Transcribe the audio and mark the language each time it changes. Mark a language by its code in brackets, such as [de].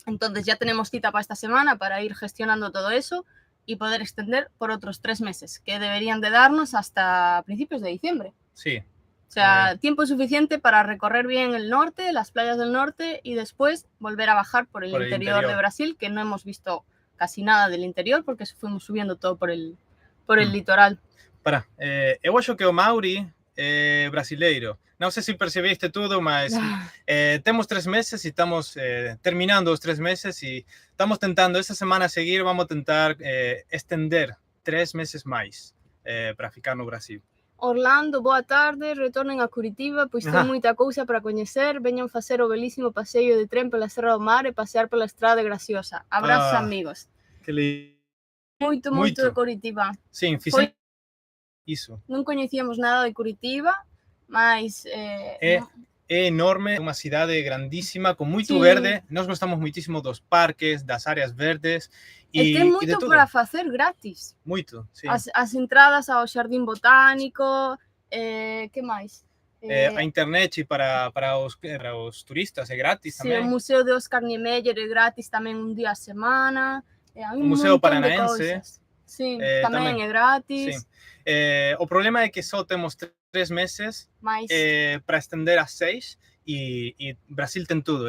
[es] Entonces ya tenemos cita para esta semana para ir gestionando todo eso y poder extender por otros 3 meses, que deberían de darnos hasta principios de diciembre. Sí. O sea, tiempo suficiente para recorrer bien el norte, las playas del norte y después volver a bajar por el interior de Brasil, que no hemos visto casi nada del interior porque fuimos subiendo todo por el litoral. [gl] Para, eu acho que o Mauri brasileiro. [pt] Não sei se percebiste tudo, mas temos 3 meses e estamos terminando os 3 meses e estamos tentando, esta semana a seguir, vamos tentar estender 3 meses mais para ficar no Brasil. [gl] Orlando, boa tarde, retornen a Curitiba, pois ten moita cousa para coñecer, veñan facer o belísimo paseo de tren pela Serra do Mar e pasear pela Estrada de Graciosa. [es] Abrazos, amigos. [gl] Que lindo. Moito de Curitiba. Sim, fixemos iso. Non coñecíamos nada de Curitiba, mas é enorme, unha cidade grandísima, con moito verde. Nós gostamos moitísimo dos parques, das áreas verdes. E ten moito para facer gratis. Moito, sí. As entradas ao Xardín Botánico, que máis? A internet para os turistas é gratis tamén. Sí, o Museo de Oscar Niemeyer é gratis tamén un día a semana. O Museo Paranaense. Sí, tamén é gratis. Sí. O problema é que só temos 3 meses para estender a 6 e Brasil ten tudo.